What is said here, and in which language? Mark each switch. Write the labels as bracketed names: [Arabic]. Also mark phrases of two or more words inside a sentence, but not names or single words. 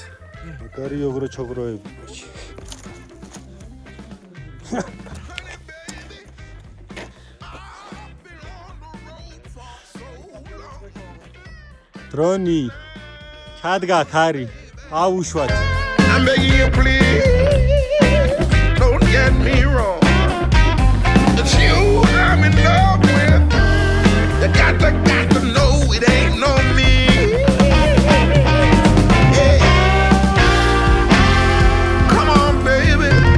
[Georgian] მაგარი ოღრო-ჩოღროები ბიჭი. დრონი ჩადგა ხარი აუშვათ. [English] I'm begging you please, don't get me wrong. It's you I'm in love with. You got to know it ain't no me. Yeah. Come on, baby.